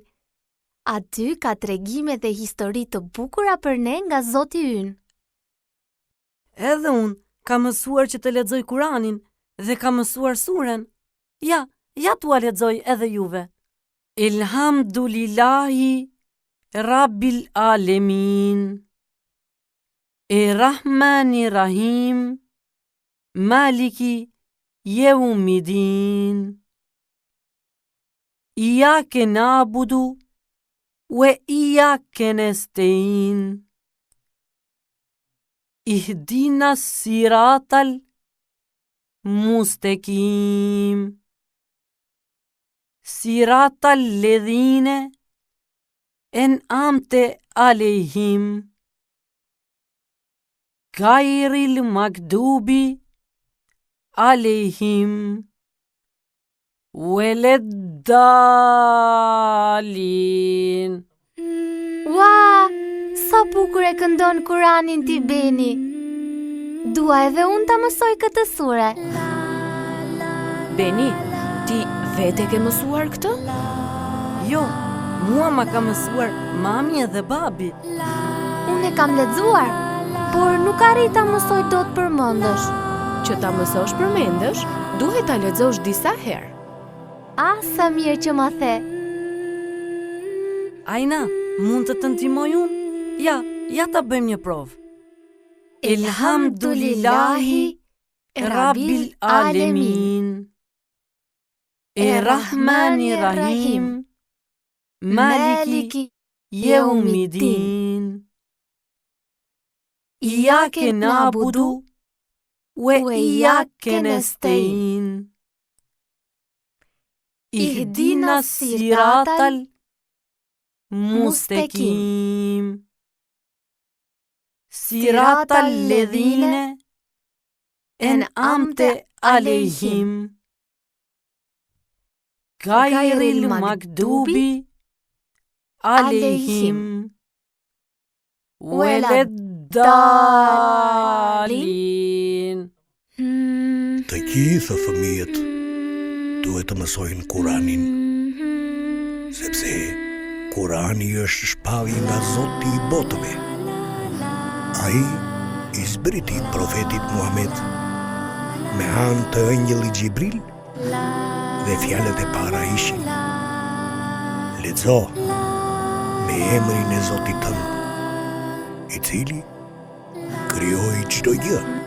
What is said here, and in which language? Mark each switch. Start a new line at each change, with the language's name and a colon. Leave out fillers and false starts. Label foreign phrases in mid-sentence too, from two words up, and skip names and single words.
Albanian: Aty ka tregime dhe histori të bukura për ne nga Zoti ynë. Edhe unë, ka mësuar që të lexoj Kuranin dhe ka mësuar suren. Ja t'ua lexoj edhe juve.
Arabic: الحمد لله رب العالمين. الرحمن الرحيم. مالك يوم الدين. إياك نعبد وإياك نستعين. اهدنا الصراط المستقيم. صراط الذين أنعمت عليهم. غير المغضوب عليهم. ولا الضالين.
Albanian: Ua, sa bukur e këndon Kuranin ti Beni. Dua edhe unë ta mësoj këtë sure. Beni, ti vete ke mësuar këtë? Jo, mua ma ka mësuar mami edhe babi. Unë e kam lexuar, por nuk arrit ta mësoj dot përmendësh. Që ta mësosh përmendesh, duhet ta lexosh disa herë. Ah, sa mirë që ma the. Ajna, mund të të ndihmoj unë? Ja ta bëjmë një provë.
Arabic: الحمد لله رب العالمين. الرحمن الرحيم. مالك يوم الدين. إياك نعبد وإياك نستعين. اهدنا الصراط المستقيم. صراط الذين أنعمت عليهم. غير المغضوب عليهم. ولا الضالين.
Albanian: Të gjithë fëmijët duhet të mësojnë Kuranin, sepse Kurani është shpallje nga Zoti i botëve. Ai i zbriti profetit Muhammed me anë të ëngjëllit Xhibril dhe fjalët e para ishin: lexo me emrin e Zotit tënd, i cili krijoi çdo gjë.